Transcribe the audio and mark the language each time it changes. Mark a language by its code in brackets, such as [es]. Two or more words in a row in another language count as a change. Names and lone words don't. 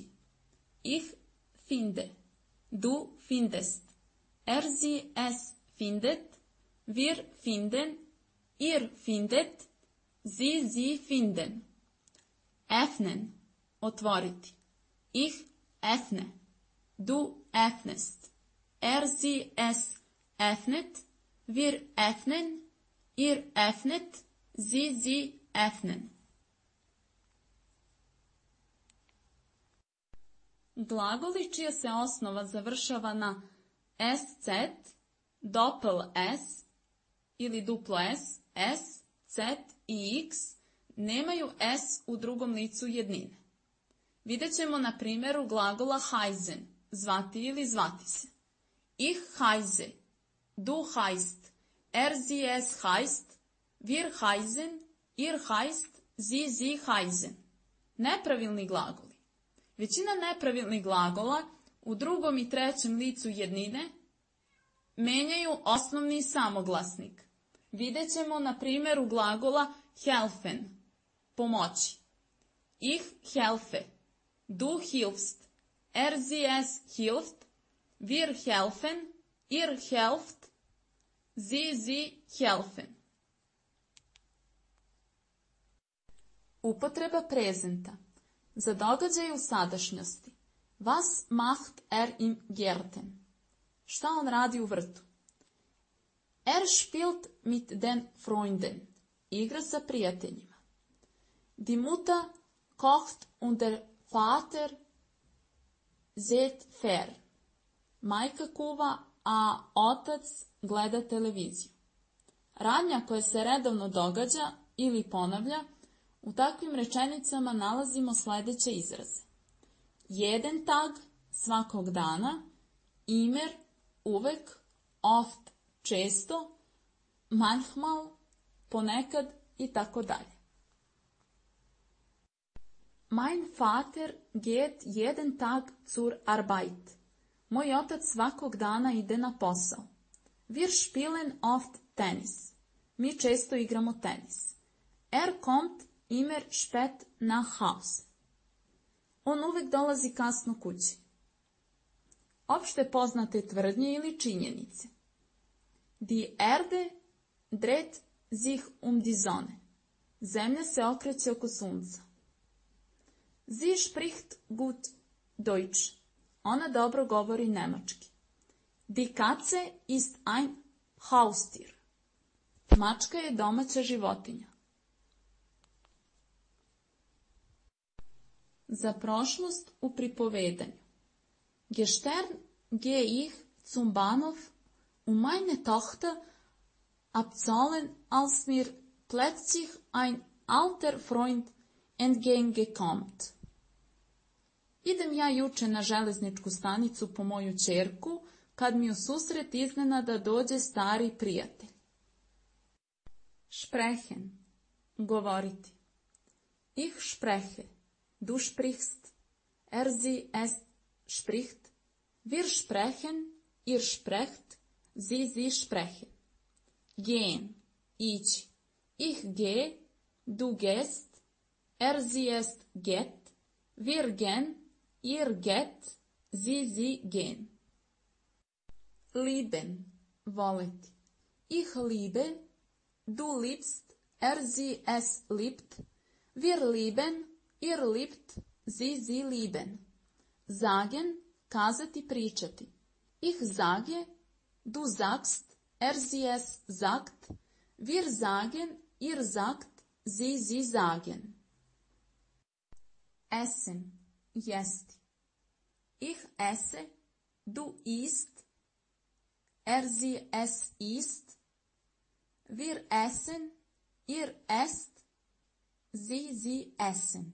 [de] Ich finde, du findest, sie es findet, wir finden, ihr findet, sie finden. [hr] Öffnen, otvoriti. [de] Ich öffne, du öffnest, sie es öffnet, wir öffnen, ihr öffnet, sie öffnen. [hr] Glagoli čija se osnova završava na sc, doppel s ili duplo s, s, z i x nemaju s u drugom licu jednine. Vidjet ćemo na primjeru glagola heizen, zvati ili zvati se. [de] Ich heize, du heist, sie es heist, wir heisen, ihr heist, sie heisen. [hr] Nepravilni glagoli. Većina nepravilnih glagola u drugom i trećem licu jednine menjaju osnovni samoglasnik. Vidjet ćemo na primjeru glagola helfen, pomoći. [de] Ich helfe, du hilfst, Sie es hilft, wir helfen, ihr helft, sie helfen. [hr] Upotreba prezenta. Za događaj u sadašnjosti. [de] Was macht im Gärten? [hr] Šta on radi u vrtu? [de] Spielt mit den Freunden. [hr] Igra sa prijateljima. [de] Die Mutter kocht und der Vater sieht fern. [hr] Majka kuva, a otac gleda televiziju. Radnja koja se redovno događa ili ponavlja, u takvim rečenicama nalazimo sljedeće izraze. [de] Jeden Tag, [hr] svakog dana, immer, uvek, oft, često, manchmal, ponekad i tako dalje. [de] Mein Vater geht jeden Tag zur Arbeit. [hr] Moj otac svakog dana ide na posao. [de] Wir spielen oft Tennis. [hr] Mi često igramo tenis. [de] Kommt immer spät nach Haus. [hr] On uvijek dolazi kasno kući. Opšte poznate tvrdnje ili činjenice. [de] Die Erde dreht sich die Sonne. [hr] Zemlja se okreće oko sunca. [de] Sie spricht gut Deutsch. [hr] Ona dobro govori nemački. [de] Die Katze ist ein Haustier. [hr] Mačka je domaća životinja. Za prošlost u pripovedanju. [de] Gestern gehe ich zum Bahnhof, meine Tochter abzahlen, als mir plötzlich ein alter Freund entgegenkommt. [hr] Idem ja juče na železničku stanicu po moju ćerku, kad mi u susret iznenada dođe stari prijatelj. Sprechen, govoriti. [de] Ich spreche, du sprichst, sie es spricht, wir sprechen, ihr sprecht, sie sprechen. [hr] Gehen, ići. [de] Ich gehe, du gehst, sie es geht, wir gehen, ihr geht, sie gehen. [hr] Lieben, voleti. [de] Ich liebe, du liebst, sie es liebt, wir lieben, ihr liebt, sie lieben. [hr] Sagen, kazati, pričati. [de] Ich sage, du sagst, sie es sagt, wir sagen, ihr sagt, sie sagen. [hr] Essen, jesti. [de] Ich esse, du isst, sie es isst, wir essen, ihr esst, sie essen.